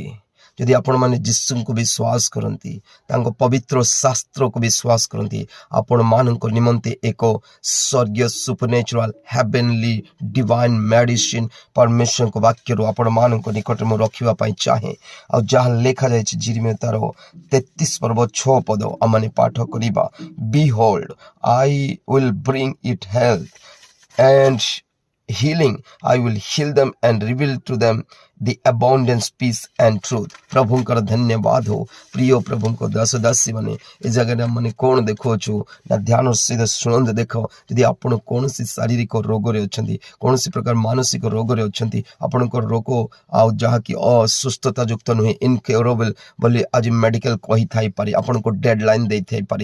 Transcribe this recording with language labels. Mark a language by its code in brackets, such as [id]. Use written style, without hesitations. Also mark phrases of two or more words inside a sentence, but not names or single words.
[or] ଯଦି ଆପଣମାନେ ଯୀଶୁଙ୍କୁ ବିଶ୍ୱାସ କରନ୍ତି, ତାଙ୍କ ପବିତ୍ର ଶାସ୍ତ୍ରକୁ ବିଶ୍ୱାସ କରନ୍ତି, ଆପଣମାନଙ୍କ ନିମନ୍ତେ ଏକ ସ୍ୱର୍ଗୀୟ [en] supernatural heavenly divine medicine [or] ପରମେଶ୍ୱରଙ୍କ ବାକ୍ୟରୁ ଆପଣମାନଙ୍କ ନିକଟରେ ମୁଁ ରଖିବା ପାଇଁ ଚାହେଁ। ଆଉ ଯାହା ଲେଖାଯାଇଛି ଜିରିମିୟା ତାର 33 ପର୍ବ 6 ପଦ ଆମମାନେ ପାଠ କରିବା। [en] Behold, I will bring it health and healing. I will heal them and reveal to them the abundance, peace and truth. [or] ପ୍ରଭୁଙ୍କର ଧନ୍ୟବାଦ ହଉ। ପ୍ରିୟ ପ୍ରଭୁଙ୍କ ଦାସ ଦାସୀ ମାନେ ଏ ଜାଗାରେ ମାନେ କ'ଣ ଦେଖୁଅଛୁ ନା ଧ୍ୟାନ ସହିତ ଶୁଣନ୍ତୁ। ଦେଖ, ଯଦି ଆପଣ କୌଣସି ଶାରୀରିକ ରୋଗରେ ଅଛନ୍ତି, କୌଣସି ପ୍ରକାର ମାନସିକ ରୋଗରେ ଅଛନ୍ତି, ଆପଣଙ୍କର ରୋଗ ଆଉ ଯାହାକି ଅସୁସ୍ଥତା ଯୁକ୍ତ ନୁହେଁ, ଇନକ୍ୟୁରେବଲ୍ ବୋଲି ଆଜି ମେଡିକାଲ କହିଥାଇପାରେ, ଆପଣଙ୍କୁ ଡେଡ୍ ଲାଇନ୍ ଦେଇଥାଇପାରେ।